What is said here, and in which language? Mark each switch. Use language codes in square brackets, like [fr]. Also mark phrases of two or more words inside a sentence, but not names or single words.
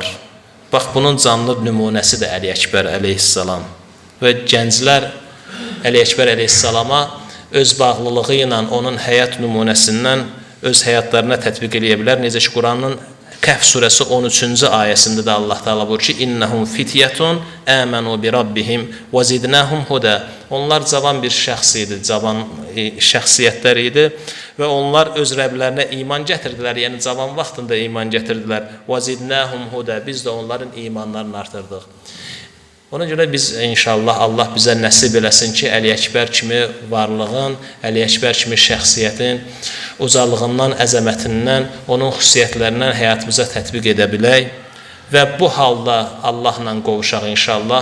[az] Bax, bunun canlı nümunəsidir Əli Əkbər əleyhissalam. Və gənclər Əli Əkbər əleyhissalama öz bağlılığı ilə onun həyat nümunəsindən öz həyatlarına tətbiq edə bilər. Necə ki, Quranın Kəhf surəsi 13-cü ayəsində də Allah Taala buyurur ki, [ar] "إنهم فتية آمنوا بربهم وزدناهم هدى." [az] Onlar cavan bir şəxs idi, cavan şəxsiyyətlər idi və onlar öz Rəblərinə iman gətirdilər, yəni cavan vaxtında iman gətirdilər. [ar] "وزدناهم هدى." [az] Biz də onların imanlarını artırdıq. Ona görə biz inşallah Allah bizə nəsib eləsin ki, Əli Əkbər kimi varlığın, Əli Əkbər kimi şəxsiyyətin ucalığından, əzəmətindən, onun xüsusiyyətlərindən həyatımıza tətbiq edə bilək və bu halda Allahla qovuşaq inşallah.